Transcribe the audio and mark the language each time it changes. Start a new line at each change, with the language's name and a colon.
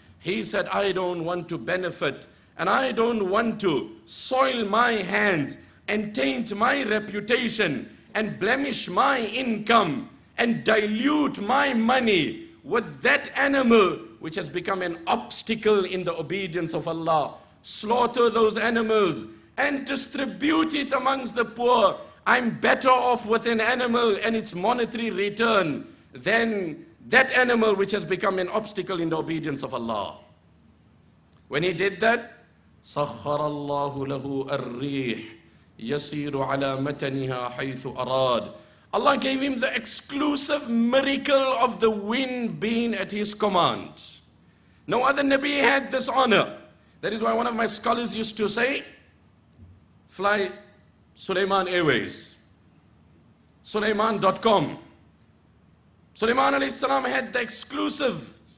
English: He said, I don't want to benefit, and I don't want to soil my hands and taint my reputation and blemish my income and dilute my money with that animal which has become an obstacle in the obedience of Allah. Slaughter those animals and distribute it amongst the poor. I'm better off with an animal and its monetary return than that animal which has become an obstacle in the obedience of Allah. When he did that,
Arabic: سَخَّرَ اللَّهُ لَهُ الرِّيحَ يَسِيرُ عَلَى مَتَنِهَا حَيْثُ أَرَادَ.
English: Allah gave him the exclusive miracle of the wind being at his command. No other Nabi had this honor. That is why one of my scholars used to say, fly Sulaiman Airways, Sulaiman.com. Sulaiman alayhi salam had the exclusive